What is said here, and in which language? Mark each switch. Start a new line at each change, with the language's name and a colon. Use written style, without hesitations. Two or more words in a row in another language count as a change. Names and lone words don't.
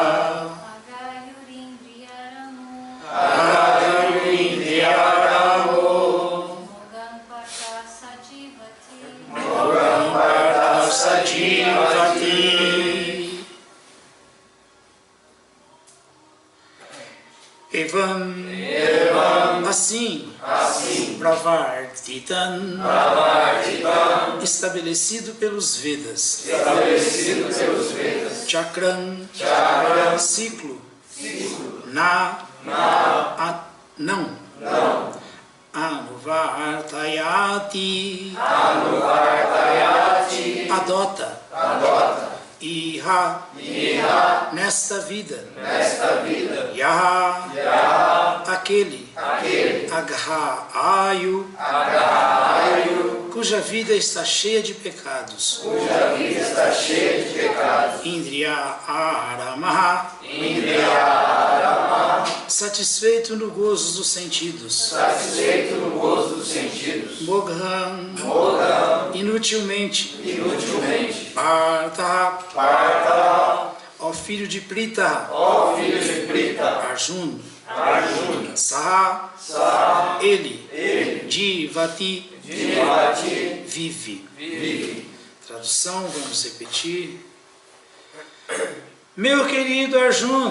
Sanskrit: Aghayurindriyaramu. Mugam partha sajivati. Evam.
Portuguese: Assim. Pravartitam. Estabelecido pelos Vedas. Chakram. Ciclo. Não. Anuvartayati. Adota. Iha. Nesta vida. Yaha. Aquele.
Sanskrit: Agha. Ayu.
Portuguese: Cuja vida está cheia de pecados.
Sanskrit: Indriya Aramaha. Indriyarama,
Portuguese: satisfeito no gozo dos sentidos. satisfeito no gozo dos sentidos.
Sanskrit: Mogham, Mogam,
Portuguese: inutilmente. inutilmente. Partha, Partha, ó filho de Pritha. ó filho de Prita. Arjuna. Arjuna,
Sanskrit: Saha, Saha,
Portuguese: ele. ele.
Sanskrit: Jivati, Jivati,
Portuguese: vive. vive. Tradução, vamos repetir. Meu querido Arjuna,